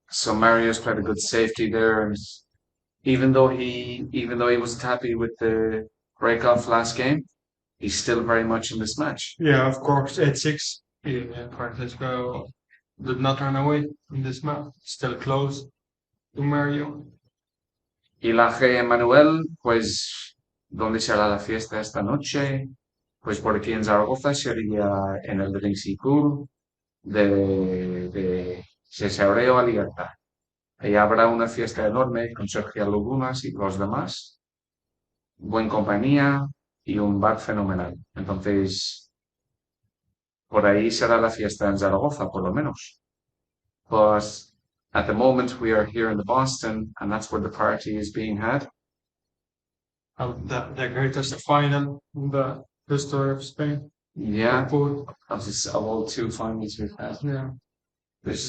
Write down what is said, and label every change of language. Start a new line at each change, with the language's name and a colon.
English: So Mario's played a good safety there, and even though he wasn't happy with the break off last game, he's still very much in this match. Yeah, of course. 8-6. Yeah, Francisco did not run away in this map. Still close to Mario.
Spanish: Y la G. Manuel, pues, ¿dónde será la fiesta esta noche? Pues por aquí en Zaragoza sería en el Rincicur de Cesaureo a Libertad. Ahí habrá una fiesta enorme con Sergio Lugunas y los demás, buena compañía y un bar fenomenal. Entonces, por ahí será la fiesta en Zaragoza, por lo menos.
English: But at the moment, we are here in the Boston, and that's where the party is being had. The greatest final in the history of Spain. Yeah, Food. of all 2 finals we've had. Yeah. This